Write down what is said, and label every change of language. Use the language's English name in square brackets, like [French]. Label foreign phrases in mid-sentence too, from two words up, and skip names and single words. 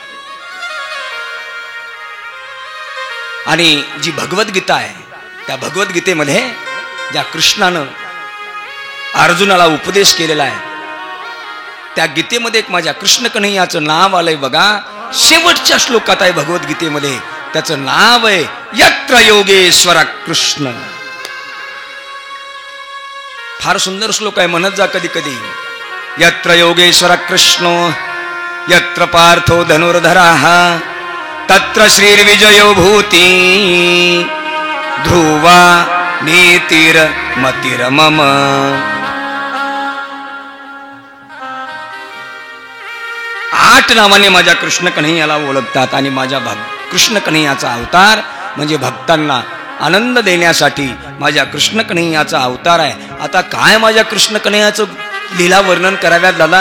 [Marathi] आणि जी भगवद्गीता आहे त्या भगवद्गीतेमध्ये ज्या कृष्णानं अर्जुनाला उपदेश केलेला आहे त्या गीतेमध्ये एक माझ्या कृष्ण कन्हैयाचं नाव आलंय बघा. शेवटच्या श्लोकात आहे भगवद्गीतेमध्ये. त्याचं नाव आहे [Sanskrit] यत्र योगेश्वर कृष्ण. [Marathi] फार सुंदर श्लोक आहे, म्हणत जा कधी कधी. [Sanskrit] यत्र योगेश्वर कृष्ण यत्र पार्थो धनुर्धराः तत्र श्रीर्विजयो भूती ध्रुवा नीतिर मतिरमम. [Marathi] आठ नावाने माझ्या कृष्ण कन्हैयाला ओळखतात आणि माझ्या कृष्ण कन्हैयाचा अवतार म्हणजे भक्तांना आनंद देण्यासाठी माझ्या कृष्ण कन्हैयाचा अवतार आहे. आता काय माझ्या कृष्ण कन्हैयाचं लीला वर्णन कराव्यात दादा?